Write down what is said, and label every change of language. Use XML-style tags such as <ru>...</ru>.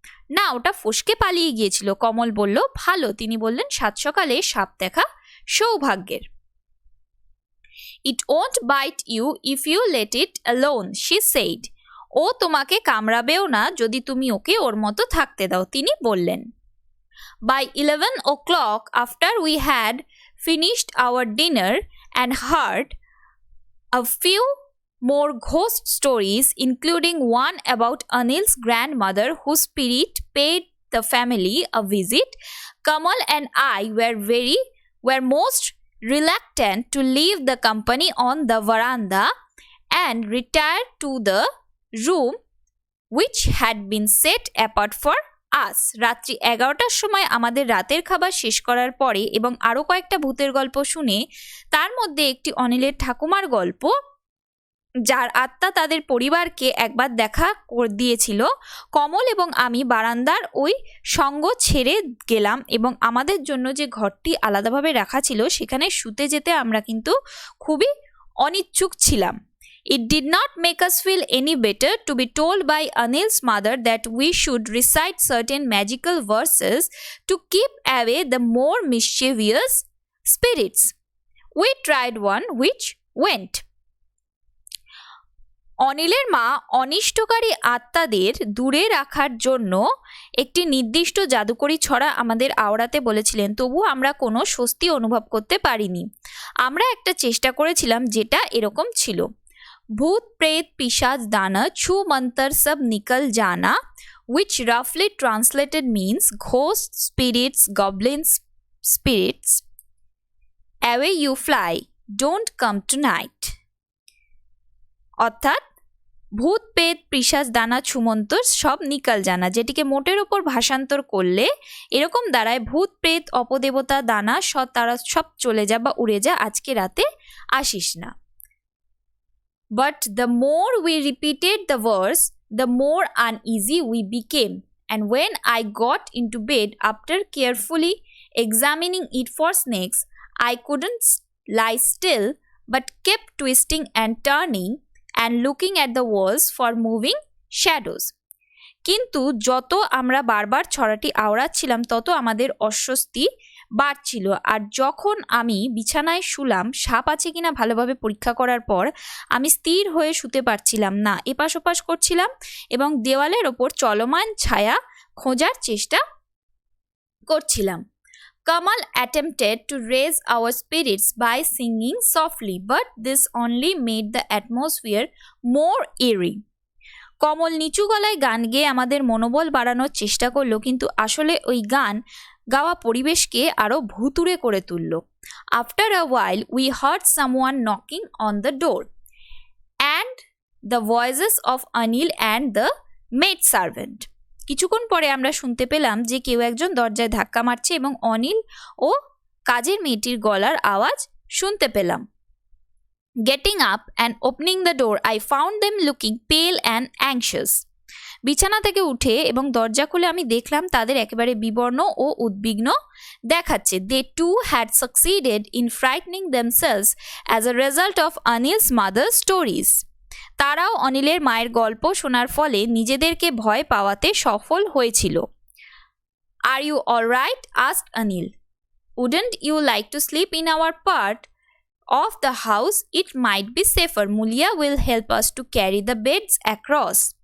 <bn>না, ওটা ফসকে পালিয়ে গিয়েছিল, কমল বলল। ভালো, তিনি বললেন, সাত সকালে সাপ দেখা সৌভাগ্যের।</bn> <en>It won't bite you if you let it alone, she said.</en> <bn>ও তোমাকে কামড়াবেও না যদি তুমি ওকে ওর মতো থাকতে দাও, তিনি বললেন।</bn> <en>By 11 o'clock, after we had finished our dinner and heard a few more ghost stories, including one about Anil's grandmother whose spirit paid the family a visit, Kamal and I were most reluctant to leave the company on the veranda and retire to the room which had been set apart for us.</en> <bn>রাত্রি 11টার সময় আমাদের রাতের খাবার শেষ করার পরে এবং আরও কয়েকটা ভূতের গল্প শুনে, তার মধ্যে একটি অনিলের ঠাকুমার গল্প, যার আত্মা তাদের পরিবারকে একবার দেখা দিয়েছিল। কমল এবং আমি বারান্দার ওই সঙ্গ ছেড়ে গেলাম এবং আমাদের জন্য যে ঘরটি আলাদাভাবে রাখা ছিল সেখানে শুতে যেতে আমরা কিন্তু খুবই অনিচ্ছুক ছিলাম।</bn> <en>It did not make us feel any better to be told by Anil's mother that we should recite certain magical verses to keep away the more mischievous spirits. We tried one which went.</en> <bn>অনিলের মা অনিষ্টকারী আত্মাদের দূরে রাখার জন্য একটি নির্দিষ্ট জাদুকরী ছড়া আমাদের আওড়াতে বলেছিলেন, তবু আমরা কোনো স্বস্তি অনুভব করতে পারিনি। আমরা একটা চেষ্টা করেছিলাম যেটা এরকম ছিল,</bn> <hi>ভূত প্রেত পিশাচ দানা ছু মন্তর সব নিকল জানা,</hi> <en>which roughly translated means ghosts, spirits, goblins, spirits, away you fly, don't come tonight.</en> <bn>অর্থাৎ</bn> <hi>ভূত পেত পিশাচ দানা ছুমন্তর সব নিকাল জানা,</hi> <bn>যেটিকে মোটের ওপর ভাষান্তর করলে এরকম দাঁড়ায়, ভূত প্রেত অপদেবতা দানা তারা সব চলে যা বা উড়ে যা, আজকে রাতে আসিস না।</bn> <en>But the more we repeated the verse, the more uneasy we became, and when I got into bed after carefully examining it for snakes, I couldn't lie still but kept twisting and turning and looking at the walls for moving shadows.</en> <bn>কিন্তু যত আমরা বারবার ছড়াটি আওড়াচ্ছিলাম তত আমাদের অস্বস্তি বাড়ছিল, আর যখন আমি বিছানায় শুলাম সাপ আছে কিনা ভালোভাবে পরীক্ষা করার পর আমি স্থির হয়ে শুতে পারছিলাম না, এপাশ ওপাশ করছিলাম এবং দেওয়ালের ওপর চলমান ছায়া খোঁজার চেষ্টা করছিলাম।</bn> <en>Kamal attempted to raise our spirits by singing softly, but this only made the atmosphere more eerie.</en> <bn>কমল নিচু গলায় গান গেয়ে আমাদের মনোবল বাড়ানোর চেষ্টা করলো, কিন্তু আসলে ওই গান গাওয়া পরিবেশকে আরো ভুতুড়ে করে তুলল।</bn> <en>After a while we heard someone knocking on the door and the voices of Anil and the maid servant.</en> <bn>কিছুক্ষণ পরে আমরা শুনতে পেলাম যে কেউ একজন দরজায় ধাক্কা মারছে এবং অনিল ও কাজের মেয়েটির গলার আওয়াজ শুনতে পেলাম।</bn> <en>Getting up and opening the door, I found them looking pale and anxious.</en> <bn>বিছানা থেকে উঠে এবং দরজা খুলে আমি দেখলাম তাদের একেবারে বিবর্ণ ও উদ্বিগ্ন দেখাচ্ছে।</bn> <en>They too had succeeded in frightening themselves as a result of Anil's mother's stories.</en> <bn>তারাও অনিলের মায়ের গল্প শোনার ফলে নিজেদেরকে ভয় পাওয়াতে সফল হয়েছিল।</bn> <en>Are you all right? asked Anil. Wouldn't you like to sleep in our part of the house? It might be safer. Mulia will help us to carry the beds across.</en>